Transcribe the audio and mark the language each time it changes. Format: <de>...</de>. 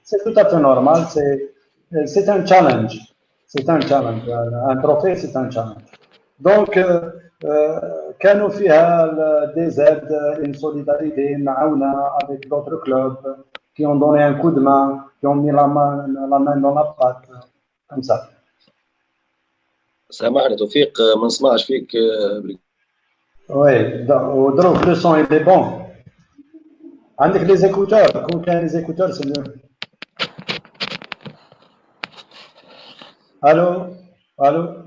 <fr>C'est tout à fait normal, c'est un challenge. C'est un challenge. Un trophée, c'est un challenge. Donc,</fr> <ar>كانوا فيها</ar> <fr>des aides, une solidarité</fr> <ar>معاونة</ar> <fr>avec d'autres clubs qui ont donné un coup de main, qui ont mis la main dans la pâte, comme ça.</fr> <ar>سامحني توفيق ما نسمعش فيك.</ar> <fr>Oui,</fr> <ar>ودروك</ar> <fr>le son il est bon.</fr> <ar>عندك</ar> <fr>les écouteurs,</fr> <ar>كون كاين</ar> <fr>les écouteurs c'est mieux. Allô, allô.</fr>